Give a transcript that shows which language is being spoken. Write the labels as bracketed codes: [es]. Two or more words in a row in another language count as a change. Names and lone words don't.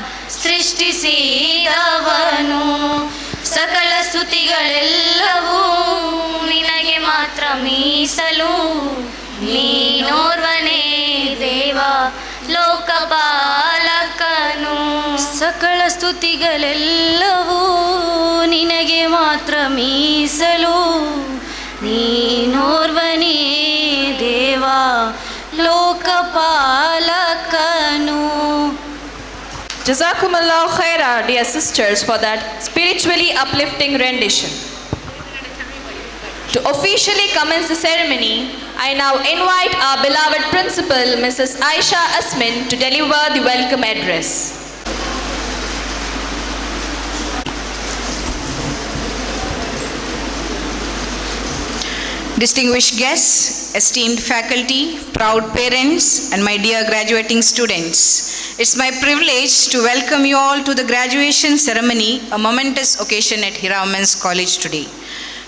[kn] ಸೃಷ್ಟಿಸಿದವನು ಸಕಲ ಸ್ತುತಿಗಳೆಲ್ಲವೂ ನಿನಗೆ ಮಾತ್ರ ಮೀಸಲು ನೀನೋರ್ವನೇ ದೇವಾ ಲೋಕಪಾಲಕನು ಸಕಲ ಸ್ತುತಿಗಳೆಲ್ಲವೂ ನಿನಗೆ ಮಾತ್ರ ಮೀಸಲು ನೀನೋರ್ವನೇ ದೇವಾ ಲೋಕಪಾಲಕನು. [ar] جزاكم الله خيرا, [en] dear sisters, for that spiritually uplifting rendition. To officially commence the ceremony, I now invite our beloved principal, Mrs. Aisha Asmin, to deliver the welcome address. Distinguished guests, esteemed faculty, proud parents, and my dear graduating students, it's my privilege to welcome you all to the graduation ceremony, a momentous occasion at HIRA Women's College today.